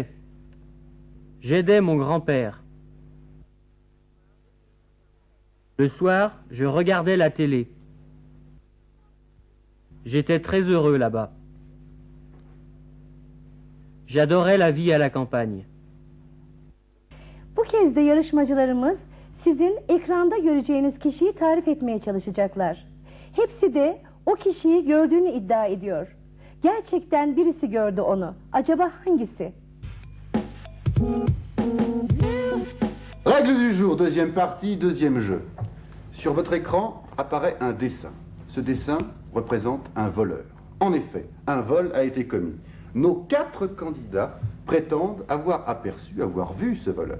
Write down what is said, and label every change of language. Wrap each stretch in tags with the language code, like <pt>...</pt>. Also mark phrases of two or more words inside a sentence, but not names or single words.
<fr>J'aidais mon grand-père. Le soir, je regardais la télé. J'étais très heureux là-bas. J'adorais la vie à la campagne.</fr> <tr>Bu kez de yarışmacılarımız sizin ekranda göreceğiniz kişiyi tarif etmeye çalışacaklar. Hepsi de o kişiyi gördüğünü iddia ediyor. Gerçekten birisi gördü onu. Acaba hangisi?</tr> <fr>Règle du jour, deuxième partie, deuxième jeu. Sur votre écran apparaît un dessin. Ce dessin représente un voleur. En effet, un vol a été commis. Nos 4 candidats prétendent avoir aperçu, avoir vu ce voleur.</fr>